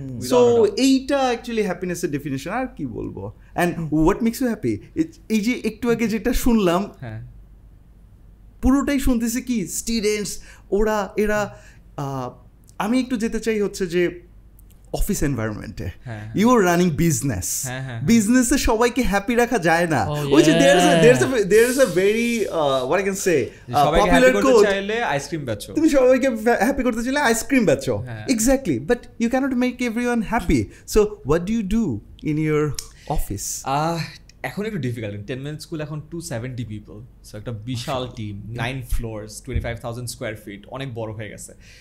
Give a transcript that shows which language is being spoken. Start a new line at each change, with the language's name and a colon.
Bangla: So এইটা actually হ্যাপিনেসের definition, আর কি বলবো।
English: and what makes you happy,
Bangla: এই যে একটু আগে যেটা শুনলাম পুরোটাই শুনতেছি কি স্টুডেন্টস এরা আমি একটু যেতে চাই হচ্ছে যে অফিস এনভায়রনমেন্টে,
English: you are running বিজনেসে
Bangla: সবাইকে হ্যাপি রাখা যায় না। ওই যে
English: there is a very what I can say popular quote,
Bangla: ice cream বেচো, তুমি সবাইকে হ্যাপি করতে চাইলে আইসক্রিম বেচো, exactly,
English: But you cannot make everyone happy. So what do you do in your office?
Bangla: এখন একটু ডিফিকাল্ট, 10 minute স্কুল এখন 270 people, so একটা বিশাল টিম, 9 floors, 25,000 স্কোয়ার ফিট, অনেক বড় হয়ে গেছে।